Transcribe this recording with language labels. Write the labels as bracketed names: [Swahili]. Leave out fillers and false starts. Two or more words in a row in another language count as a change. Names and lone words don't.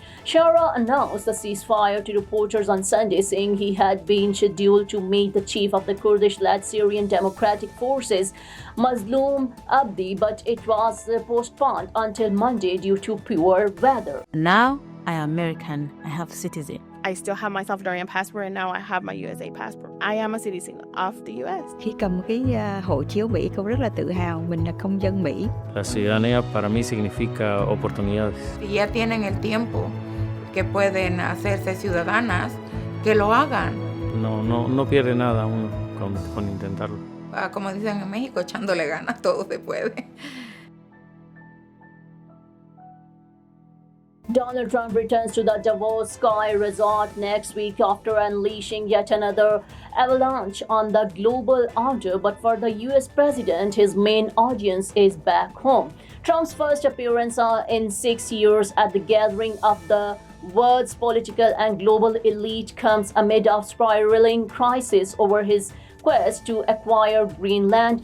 [English] Shara announced the ceasefire to reporters on Sunday, saying he had been scheduled to meet the chief of the Kurdish-led Syrian Democratic Forces, Mazloum Abdi, but it was postponed until Monday due to poor weather. Now I am American. I have citizen. I still have my Salvadorian passport and now I have my USA passport. I am a citizen of the US. [Vietnamese] Khi cầm cái hộ chiếu Mỹ, cô rất là tự hào mình là công dân Mỹ. [Spanish] La ciudadanía para mí significa oportunidades. Si ya tienen el tiempo que pueden hacerse ciudadanas, que lo hagan. No pierde nada uno con intentarlo. Como dicen en México, echándole ganas, todo se puede. [English] Donald Trump returns to the Davos Sky Resort next week after unleashing yet another avalanche on the global order, but for the US president, his main audience is back home. Trump's first appearance in 6 years at the gathering of the world's political and global elite comes amid a spiraling crisis over his quest to acquire Greenland.